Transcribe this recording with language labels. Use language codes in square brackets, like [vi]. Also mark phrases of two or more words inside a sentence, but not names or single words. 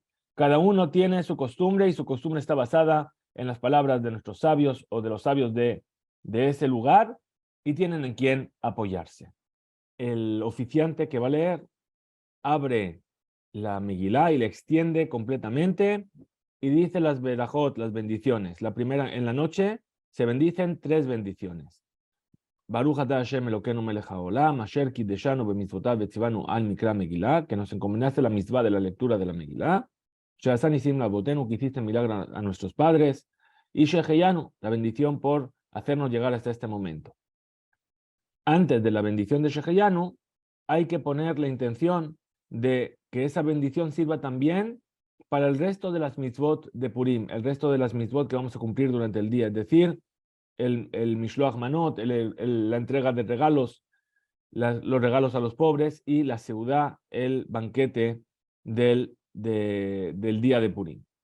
[es] Cada uno tiene su costumbre y su costumbre está basada en las palabras de nuestros sabios o de los sabios de ese lugar y tienen en quién apoyarse. El oficiante que va a leer abre la Megilá y la extiende completamente y dice las berajot, las bendiciones. La primera, en la noche se bendicen 3 bendiciones. [he] ברוך אתה השם אלוקינו מלך העולם, אשר קדשנו במצוותיו וציונו על מקרא מגילה, [es] que nos encomendaste la mitzvah de la lectura de la Megillah, [he] שעשה ניסים לאבותינו, [es] que hiciste milagro a nuestros padres, y sheheyanu, la bendición por hacernos llegar hasta este momento. Antes de la bendición de sheheyanu, hay que poner la intención de que esa bendición sirva también para el resto de las mitzvot de Purim, el resto de las mitzvot que vamos a cumplir durante el día, es decir, el [he] משלוח מנות, [es] la entrega de regalos, los regalos a los pobres y la seudá, el banquete del día de Purim.